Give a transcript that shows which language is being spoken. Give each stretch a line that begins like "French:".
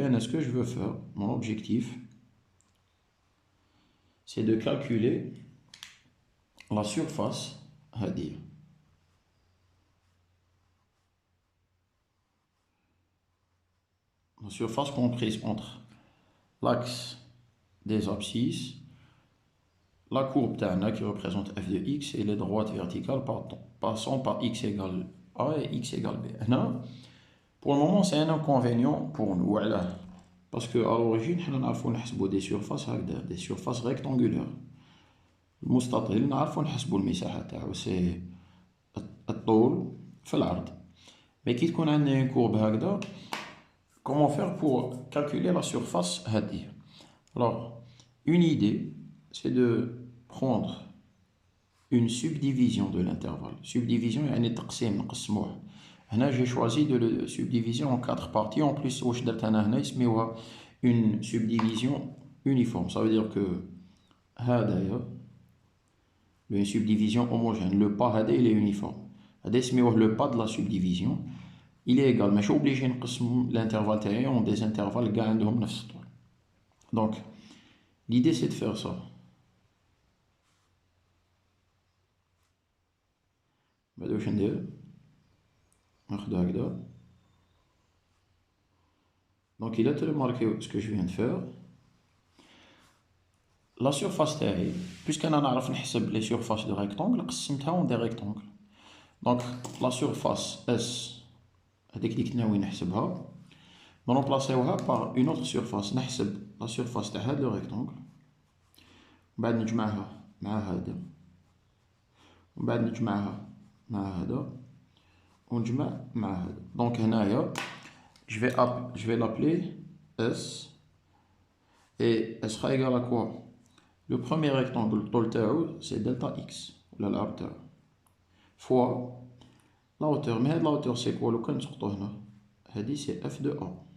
French: Et ce que je veux faire, mon objectif, c'est de calculer la surface, c'est-à-dire la surface comprise entre l'axe des abscisses, la courbe tana qui représente f de x et les droites verticales passant par x égale a et x égale b. Là, pour le moment, c'est un inconvénient pour nous. Voilà. Parce qu'à l'origine, nous avons des surfaces rectangulaires.
Arabic: المستطيل نعرفو نحسبو المساحة تاعو سي الطول في العرض. مي كي تكون عندنا
French: une courbe
Arabic: هكذا,
French: comment faire pour calculer la surface
Arabic: هذه?
French: Alors, une idée, c'est de prendre une subdivision de l'intervalle.
Arabic: Subdivision, يعني تقسيم نقسموه.
French: هنا j'ai choisi de le subdiviser en 4 parties. En plus,
Arabic: واش درت أنا هنا يسميوها
French: une subdivision uniforme. Ça veut dire que
Arabic: هذايا
French: une subdivision homogène. Le pas il est uniforme. Le pas de la subdivision, il est égal. Mais je suis obligé de l'intervalle
Arabic: تاعي
French: en des intervalles
Arabic: كاع عندهم نفس الطول.
French: Donc, l'idée c'est de faire ça.
Arabic: بعد واش ندير؟ ناخذ هكذا.
French: Donc, il a te remarqué ce que je viens de faire. La surface
Arabic: تاعي,
French: puisqu'
Arabic: أنا نعرف نحسب
French: les surfaces de rectangle,
Arabic: قسمتها
French: en des rectangles. Donc, la surface S,
Arabic: هذيك اللي كنا وين نحسبها, نرومبلاسيوها
French: par une autre surface.
Arabic: نحسب
French: la surface
Arabic: تاع هذا
French: le rectangle,
Arabic: بعد نجمعها مع هذا, بعد نجمعها مع هذا, ونجمع مع هذا.
French: Donc
Arabic: هنايا
French: je vais l'appeler S, et elle sera égale à quoi? Le premier rectangle, le طول تاعو, c'est delta x,
Arabic: ولا العرض تاعو,
French: fois la hauteur. Mais la hauteur c'est quoi?
Arabic: لو كان نسقطو هنا, هادي
French: c'est f de a.